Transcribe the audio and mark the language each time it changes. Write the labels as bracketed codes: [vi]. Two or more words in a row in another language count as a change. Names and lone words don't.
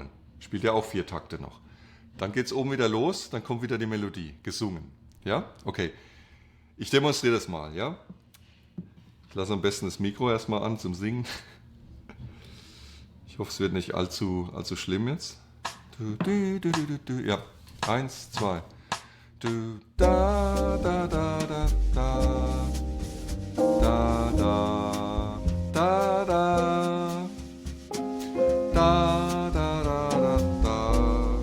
[de] Spielt ihr auch 4 Takte noch. Dann geht es oben wieder los, dann kommt wieder die Melodie, gesungen. Ja? Okay. Ich demonstriere das mal, ja? Ich lasse am besten das Mikro erstmal an zum Singen. Ich hoffe, es wird nicht allzu schlimm jetzt. Ja, 1, 2. Da, da, da, da, da. Da, da, da, da. Da, da, da, da, da.